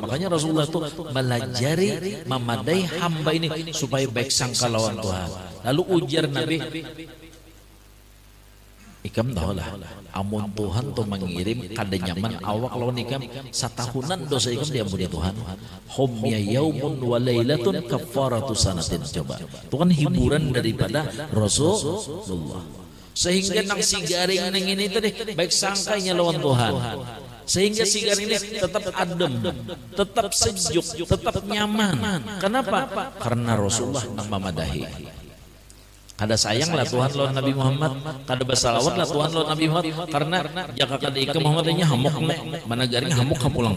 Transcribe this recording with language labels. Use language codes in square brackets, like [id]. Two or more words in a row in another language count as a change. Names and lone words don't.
[bjn] Makanya Rasulullah itu melajari memadai hamba ini supaya baik sangka lawan Tuhan. Lalu ujar Nabi, Ikam tahu lah, amun Tuhan tuh mengirim kada nyaman awak lawan ikam satahunan dosa ikam diampuni Tuhan. [ar] Hum ya yaumun wa lailatun kafaratu sanatin. [bjn] Coba, itu kan hiburan daripada Rasulullah. Sehingga nang si garing nang ini tadi baik sangkanya lawan Tuhan. Sehingga si garing ini tetap adem, tetap sejuk, tetap nyaman. Kenapa? Karena Rasulullah nang mamadahi. Kada sayang lah Tuhan lawan Nabi Muhammad, kada basalawat lah Tuhan lawan Nabi Muhammad, karena jaka kada ika Muhammadnya hamuk mana garing hamuk pulang.